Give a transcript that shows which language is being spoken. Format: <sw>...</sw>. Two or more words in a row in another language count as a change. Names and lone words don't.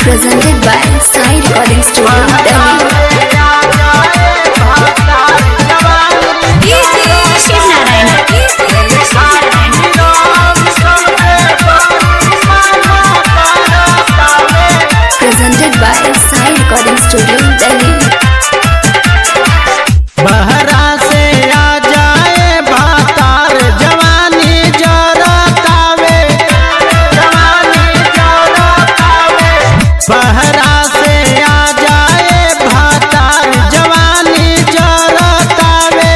<en>Presented by Sai Recording Studio, Delhi. Presented by Sai Recording Studio, Delhi.</en> <bho>बहरा से आ जाए भातार जवानी जरतावे, जवानी जरतावे। बहरा से आ जाए भातार जवानी जरतावे।</bho>